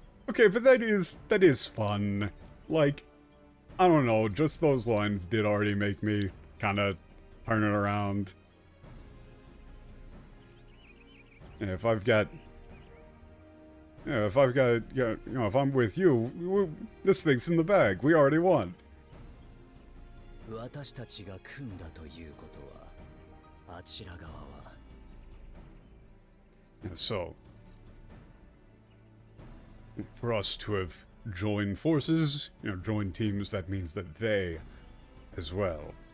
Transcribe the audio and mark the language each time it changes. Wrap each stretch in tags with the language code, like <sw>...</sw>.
<en>Okay, but that is fun. Like, I don't know, just those lines did already make me kind of turn it around. And if I've got Yeah, if I've got, if I'm with you, this thing's in the bag. We already won.</en> <ja>私たちが組んだということは、あちら側は。</ja> <en>And so, for us to have joined forces, joined teams, that means that they, as well.</en>